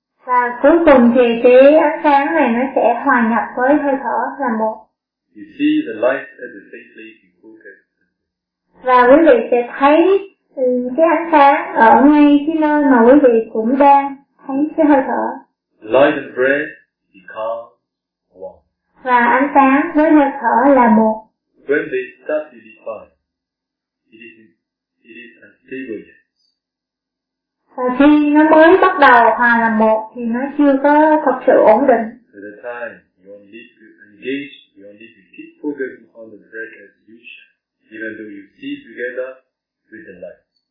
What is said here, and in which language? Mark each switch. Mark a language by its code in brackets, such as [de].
[vi] Và cuối cùng thì cái ánh sáng này nó sẽ hòa nhập với hơi thở là một. [en] You see the light at the same place you focus. [vi] Và quý vị sẽ thấy cái ánh sáng ở ngay cái nơi mà quý vị cũng đang thấy cái hơi thở. [en] Light and breath become one. [vi] Và ánh sáng với hơi thở là một. [en] When they start to define, it is unstable yet. [vi] Và khi nó mới bắt đầu hòa là một thì nó chưa có thật sự ổn định. [en] At the time, you only need to engage, you only need to keep focusing on the breath as usual, even though you see together with the light.